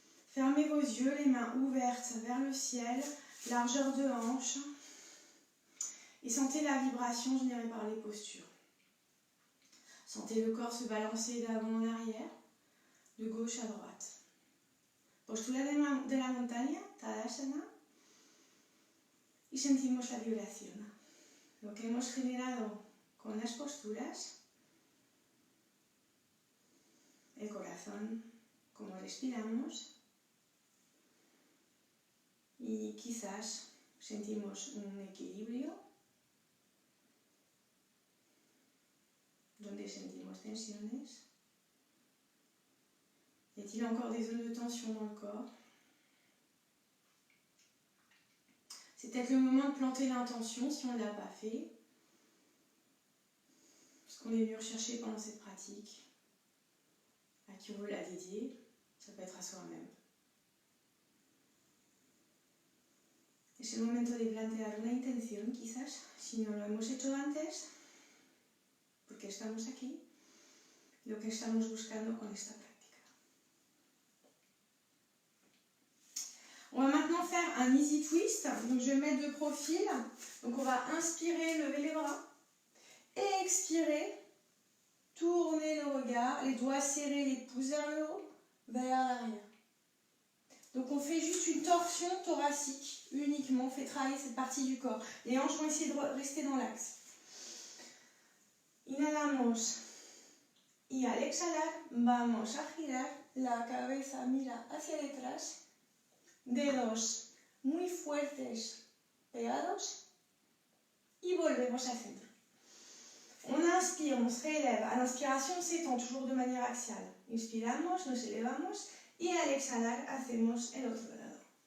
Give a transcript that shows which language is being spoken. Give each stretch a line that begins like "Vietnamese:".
French: Fermez vos yeux, les mains ouvertes vers le ciel, largeur de hanche. Et sentez la vibration générée par les postures. Sentez le corps se balancer d'avant en arrière, de gauche à droite.
Spanish: Postura de la montaña, Tadasana. Y sentimos la vibración. Lo que hemos generado con las posturas, el corazón, como respiramos, y quizás sentimos un equilibrio donde sentimos tensiones.
French: Y a-t-il encore des zones de tension dans le corps? C'est peut-être le moment de planter l'intention si on ne l'a pas fait. Ce qu'on est venu rechercher pendant cette pratique, à qui on veut la dédier, ça peut être à soi-même.
Spanish: Es el momento de plantear una intención, quizás, si no lo hemos hecho antes, porque estamos aquí, lo que estamos buscando con esta práctica.
French: On va maintenant faire un easy twist, donc je vais mettre de profil, donc on va inspirer, lever les bras, et expirer, tourner le regard, les doigts serrés, les pouces vers le haut, vers l'arrière. Donc on fait juste une torsion thoracique uniquement, on fait travailler cette partie du corps. Les hanches vont essayer de rester dans l'axe.
Spanish: Inhalamos y al exhalar vamos a girar, la cabeza mira hacia detrás, dedos muy fuertes pegados y volvemos al centro.
French: On inspire, on se réélève. À l'inspiration, on s'étend toujours de manière axiale.
Spanish: Inspiramos, nos elevamos y al exhalar hacemos el otro lado.